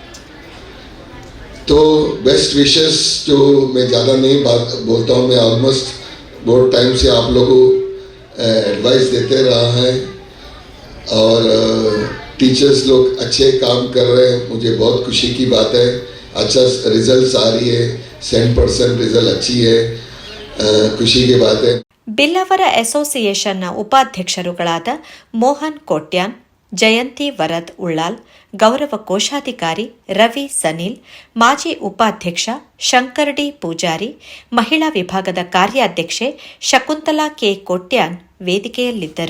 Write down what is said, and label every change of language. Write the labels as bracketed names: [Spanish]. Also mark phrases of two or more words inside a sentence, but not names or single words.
[Hindi] तो [English] best wishes [Hindi] जो मैं ज़्यादा नहीं बोलता हूँ, मैं ऑलमोस्ट बहुत टाइम से आप लोगों को एडवाइस देते रहा है और टीचर्स लोग अच्छे काम कर रहे हैं। मुझे बहुत खुशी की बात है, अच्छा रिजल्ट्स आ रही है, 100% रिजल्ट अच्छी है, ಖುಷಿ की बात है। [Kannada] ಬಿಲ್ಲವರ ಅಸೋಸಿಯೇಷನ್ನ ಉಪಾಧ್ಯಕ್ಷರುಗಳಾದ ಮೋಹನ್ ಕೋಟ್ಯಾನ್, ಜಯಂತಿ ವರದ್ ಉಳ್ಳಾಲ್, ಗೌರವ ಕೋಶಾಧಿಕಾರಿ ರವಿ ಸನಿಲ್, ಮಾಜಿ ಉಪಾಧ್ಯಕ್ಷ ಶಂಕರ್ ಡಿ ಪೂಜಾರಿ, ಮಹಿಳಾ ವಿಭಾಗದ ಕಾರ್ಯಾಧ್ಯಕ್ಷೆ ಶಕುಂತಲಾ ಕೆ ಕೋಟ್ಯಾನ್ ವೇದಿಕೆಯಲ್ಲಿದ್ದರು.